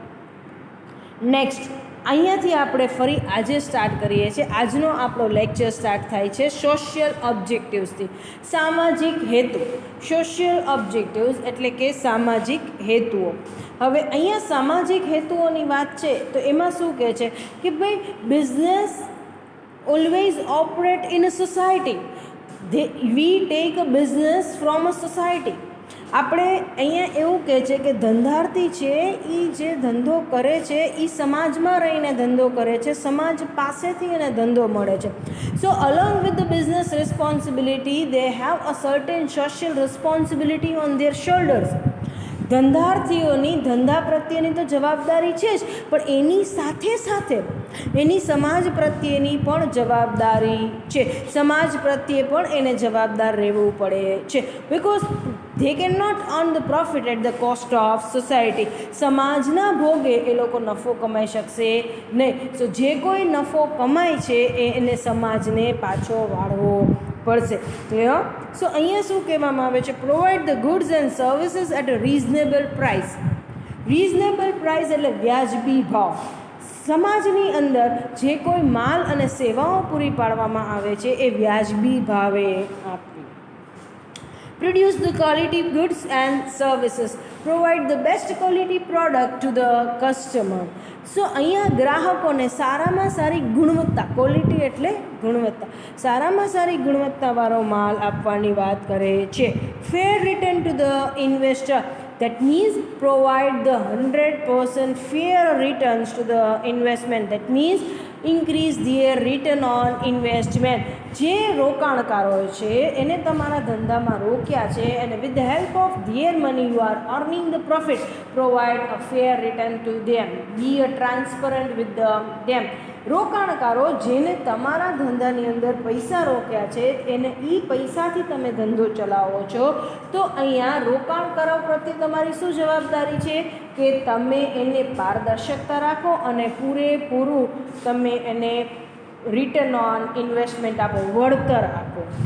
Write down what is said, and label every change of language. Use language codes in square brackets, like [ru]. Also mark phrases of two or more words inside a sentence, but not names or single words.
[gu] નેક્સ્ટ, અહીંયાથી આપણે ફરી આજે સ્ટાર્ટ કરીએ છીએ. આજનો આપણો [en] lecture start [gu] થાય છે [en] social objectivesથી. [gu] સામાજિક હેતુ. [en] social objectives [gu] એટલે કે સામાજિક હેતુઓ. હવે અહીંયા સામાજિક હેતુઓની વાત છે તો એમાં શું કહે છે કે ભાઈ [en] business always operate in a society. We take a business from a society. [gu] આપણે અહીંયા એવું કહે છે કે ધંધાર્થી છે એ જે ધંધો કરે છે એ સમાજમાં રહીને ધંધો કરે છે, સમાજ પાસેથી એને ધંધો મળે છે. [en] સો along with the business responsibility they have a certain social responsibility on their shoulders. [gu] ધંધાર્થીઓની ધંધા પ્રત્યેની તો જવાબદારી છે જ, પણ એની સાથે સાથે એની સમાજ પ્રત્યેની પણ જવાબદારી છે. સમાજ પ્રત્યે પણ એને જવાબદાર રહેવું પડે છે. [en] બિકોઝ they cannot earn the profit at the cost of society. [gu] સમાજના ભોગે એ લોકો નફો કમાઈ શકશે નહીં. સો જે કોઈ નફો કમાય છે એને સમાજને પાછો વાળવો પડશે. ક્લિયર? સો અહીંયા શું કહેવામાં આવે છે? [en] provide the goods and services at a reasonable price. reasonable price [gu] એટલે વ્યાજબી ભાવ. સમાજની અંદર જે કોઈ માલ અને સેવાઓ પૂરી પાડવામાં આવે છે એ વ્યાજબી ભાવે આપવી. [en] Produce the quality goods and services. Provide the best quality product to the customer. [gu] સો અહીંયા ગ્રાહકોને સારામાં સારી ગુણવત્તા, ક્વોલિટી એટલે ગુણવત્તા, સારામાં સારી ગુણવત્તાવાળો માલ આપવાની વાત કરે છે. [en] fair return to the investor. That means provide the 100% fair returns to the investment. That means increase their return on investment. [gu] જે રોકાણકારો છે એને તમારા ધંધામાં રોક્યા છે અને [en] with the help of their money you are earning the profit. Provide a fair return to them. Be a transparent with them. [gu] રોકાણકારો જેને તમારા ધંધાની અંદર પૈસા રોક્યા છે એને એ પૈસાથી તમે ધંધો ચલાવો છો, તો અહીંયા રોકાણકારો પ્રત્યે તમારી શું જવાબદારી છે કે તમે એને પારદર્શકતા રાખો અને પૂરેપૂરું તમે એને [en] return on investment [gu] આપો, વળતર આપો.